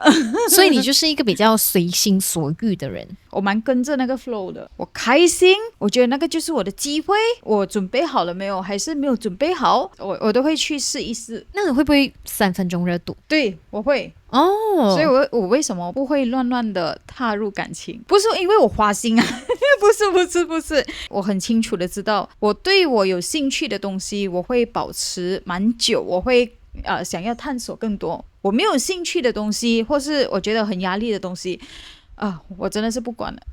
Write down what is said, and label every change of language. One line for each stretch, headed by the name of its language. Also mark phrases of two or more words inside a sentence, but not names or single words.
Chinese: 所以你就是一個比較隨心所欲的人。我蠻跟着那個 flow 的，我開心，我覺得那個就是我的機會。我準備好了沒有？還是沒有準備好？我都會去試一試。那你會不會3分鐘熱度？對，我會。所以我為什麼不會亂亂的踏入感情？不是因為我花心啊，不是，我很清楚的知道，我對我有興趣的東西，我會保持蠻久，我會想要探索更多。我沒有興趣的東西，或是我覺得很壓力的東西我真的是不管了。